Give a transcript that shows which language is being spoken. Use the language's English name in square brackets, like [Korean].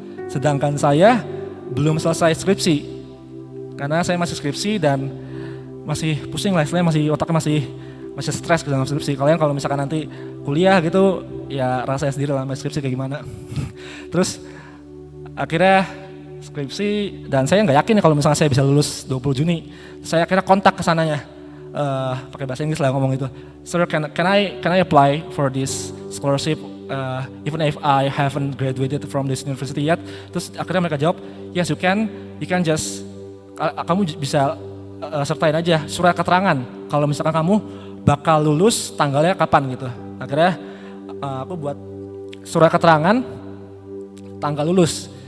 [Indonesian] Sedangkan saya belum selesai skripsi, karena saya masih skripsi dan masih pusing lah, istilahnya masih otaknya masih stres dalam skripsi. Kalian kalau misalkan nanti kuliah gitu, ya rasanya sendiri lah skripsi kayak gimana. Terus akhirnya skripsi, dan saya nggak yakin kalau misalnya saya bisa lulus 20 Juni. Saya akhirnya kontak ke sananya, pakai bahasa Inggris lah ngomong itu. [English] Sir, can I apply for this scholarship even if I haven't graduated from this university yet? [Indonesian] Terus akhirnya mereka jawab, [English] yes you can just [Indonesian] kamu bisa sertain aja surat keterangan kalau misalkan kamu bakal lulus tanggalnya kapan gitu. Akhirnya aku buat surat keterangan tanggal lulus.